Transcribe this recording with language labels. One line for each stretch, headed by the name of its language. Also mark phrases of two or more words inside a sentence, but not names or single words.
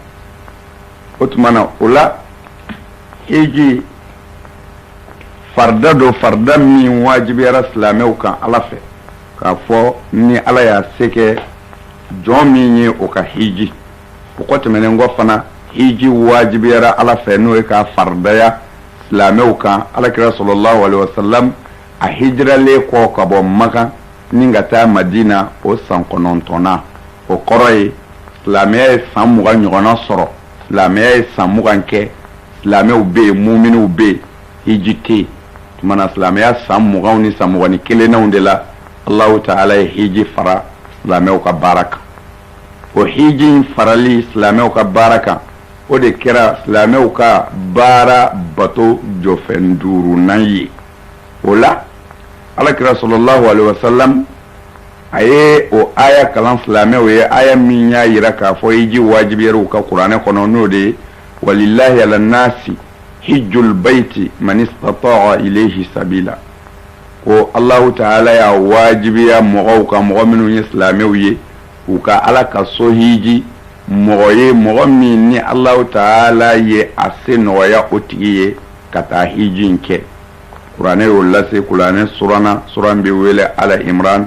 Bambara: O tumana o la hiji farda do farda min wajibiyara silamɛw kan ala fɛ k'a fɔ ni ala y'a se kɛ jɔn min ye o ka hiji o kɔ tɛmɛnen kɔ fana hiji wajibiyara ala fɛ n'o ye ka fardaya silamɛw kan alakira
Arabic: صلى الله عليه وسلم
Bambara: a hijiralen kɔ ka bɔ Maka ni ka taa Madina o san 9 o kɔrɔ ye silamɛya ye san 20 ɲɔgɔnna sɔrɔ. Silamɛya ye san 20 kɛ silamɛw bɛ yen muminw bɛ yen hiji tɛ yen tumana silamɛya san 20 ni san 21 de la
Arabic: الله تعالى
Bambara: ye hiji fara silamɛw ka baara kan o hiji farali silamɛw ka baara kan o de kɛra silamɛw ka baara bato jɔfɛn 5nan ye o la alakira
Arabic: صلى الله عليه وسلم
Bambara: a ye o aya kalan silamɛw ye aya min y'a yira k'a fɔ hiji wajibiyara ka kuranɛ kɔnɔ n'o de
Arabic: ولله على الناس حج البيت من استطاع إليه سبيلا
Bambara: ko
Arabic: الله تعالى
Bambara: ya wajibiya mɔgɔw ka mɔgɔ minnu ye silamɛw ye u ka ala ka so hiji mɔgɔ ye mɔgɔ min ni
Arabic: الله تعالى
Bambara: ye a se nɔgɔya o tigi ye ka taa hiji in kɛ kuranɛ y'o lase kuranɛ suran bɛ wele Ala Imran.